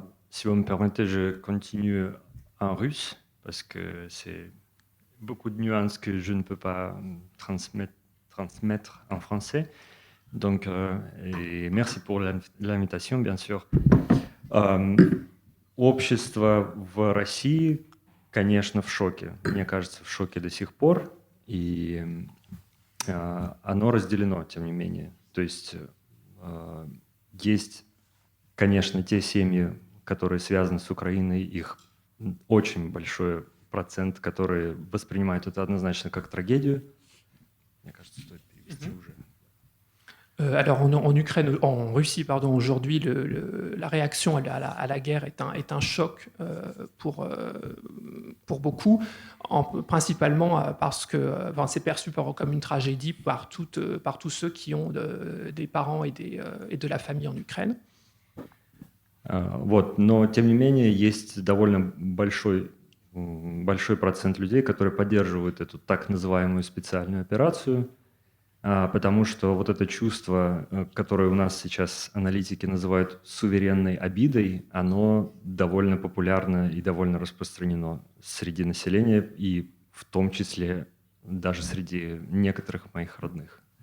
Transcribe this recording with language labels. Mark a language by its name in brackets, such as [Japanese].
[French] Si vous me permettez, je continue en russe, parce que c'est beaucoup de nuances que je ne peux pas transmettre en français. Donc, et merci pour l'invitation, bien sûr. [Russian] Общество в России, конечно, в шоке. Мне кажется, в шоке до сих пор. И оно разделено, тем не менее. То есть есть, конечно, те семьи, которые связаны с Украиной, их очень большой процент, которые воспринимают это однозначно как трагедию. Мне кажется, стоит перевести уже. [French] Alors en Ukraine, en Russie, pardon, aujourd'hui, la réaction à la guerre est un choc pour beaucoup, principalement parce que c'est perçu comme une tragédie par tous ceux qui ont des parents et de la famille en Ukraine. [Russian] Но тем не менее есть довольно большой процент людей, которые поддерживают эту так называемую специальную операцию. Потому что вот это чувство, которое у нас сейчас аналитики называют суверенной обидой, оно довольно популярно и довольно распространено sреди населения, и в том числе даже sреди некоторых моих родных.